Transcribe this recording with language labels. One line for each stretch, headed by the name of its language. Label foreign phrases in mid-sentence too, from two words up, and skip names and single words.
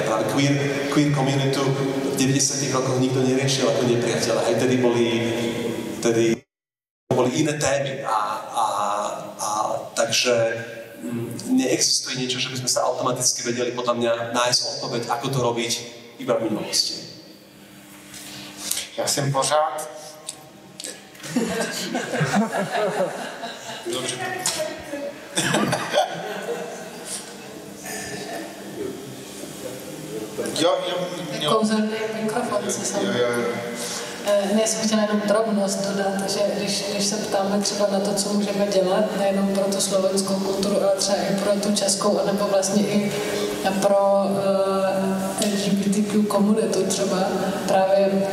Slovak: Práve
English: queer community
Slovak: v 90. rokoch nikto neriešil ako nepriateľa. Aj vtedy boli iné témy takže neexistuje niečo, že by sme sa automaticky vedeli podľa mňa nájsť odpoveď, ako to robiť iba v minulosti.
Czech: Já jsem pořád... Dobře. Jo. Kouzelný mikrofon se sam. Ne, jsem chtěla jenom drobnost dodat, že když se ptáme třeba na to, co můžeme dělat, nejenom pro tu slovenskou kulturu, ale třeba i pro tu českou, anebo vlastně i pro LGBTQ komunitu třeba právě v